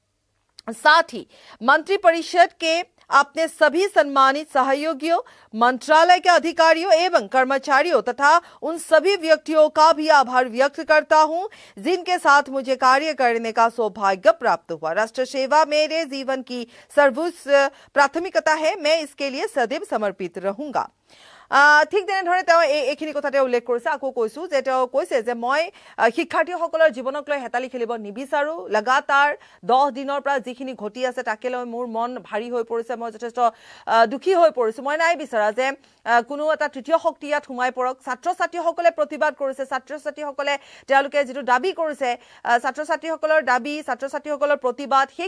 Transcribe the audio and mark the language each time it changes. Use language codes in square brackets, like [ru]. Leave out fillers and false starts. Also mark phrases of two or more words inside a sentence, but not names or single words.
[hi] साथ ही मंत्रिपरिषद के अपने सभी सम्मानित सहयोगियों मंत्रालय के अधिकारियों एवं कर्मचारियों तथा उन सभी व्यक्तियों का भी आभार व्यक्त करता हूं जिनके साथ मुझे कार्य करने का सौभाग्य प्राप्त हुआ राष्ट्र सेवा मेरे जीवन की सर्वोच्च प्राथमिकता है मैं इसके लिए सदैव समर्पित रहूंगा [as] ঠিক তেনেধৰণে তেওঁ এইখিনি কথাতে উল্লেখ কৰিছে আকৌ কৈছো যে তেওঁ কৈছে যে মই শিক্ষাৰ্থীসকলৰ জীৱনক লৈ হেতালি খেলিব নিবিচাৰো লাগাতাৰ 10 দিনৰ পৰা যিখিনি ঘটি আছে তাকে লৈ মোৰ মন ভাৰী হৈ পৰিছে মই যথেষ্ট দুখী হৈ পৰিছো মই নাই বিচাৰা যে কোনো এটা তৃতীয় শক্তি ইয়াত সোমাই পৰক ছাত্ৰ ছাত্ৰীসকলে প্ৰতিবাদ কৰিছে ছাত্ৰ ছাত্ৰীসকলে তেওঁলোকে যেটো দাবী কৰিছে ছাত্ৰ ছাত্ৰীসকলৰ দাবী ছাত্ৰ ছাত্ৰীসকলৰ প্ৰতিবাদ